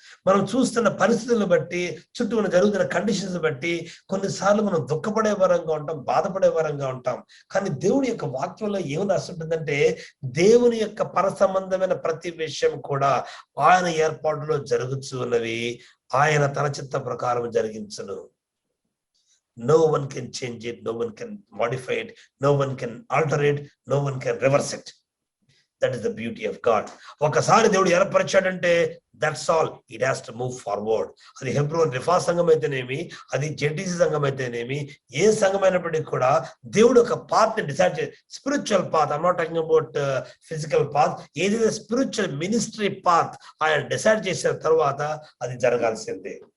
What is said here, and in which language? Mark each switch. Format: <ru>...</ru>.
<te>మనం చూస్తున్న పరిస్థితులను బట్టి, చుట్టూ మన జరుగుతున్న కండిషన్స్ బట్టి కొన్నిసార్లు మనం దుఃఖపడే వారంగా ఉంటాం, బాధపడే వారంగా ఉంటాం. కానీ దేవుని యొక్క వాక్యంలో ఏమని రాస్తుంటుందంటే దేవుని యొక్క పరసంబంధమైన ప్రతి విషయం కూడా ఆయన ఏర్పాటులో జరుగుతూ ఉన్నవి, ఆయన తన చిత్త ప్రకారం జరిగించును.</te> <en>No one can change it, no one can modify it, no one can alter it, no one can reverse it. That is the beauty of God.</en> <te>ఒకసారి దేవుడు ఏర్పరిచాడంటే</te> <en>That's all, it has to move forward.</en> <te>అది హెబ్రోన్ రిఫా సంఘం అయితేనేమి, అది జెటిసి సంఘం అయితేనేమి, ఏ సంఘమైనప్పటికీ కూడా దేవుడు ఒక పాత్ ని డిసైడ్ చేసి, spiritual path,</te> <en>I'm not talking about physical path,</en> <te>ఏదైతే స్పిరిచువల్ మినిస్ట్రీ పాత్ ఆయన డిసైడ్ చేసిన తర్వాత అది జరగాల్సిందే.</te>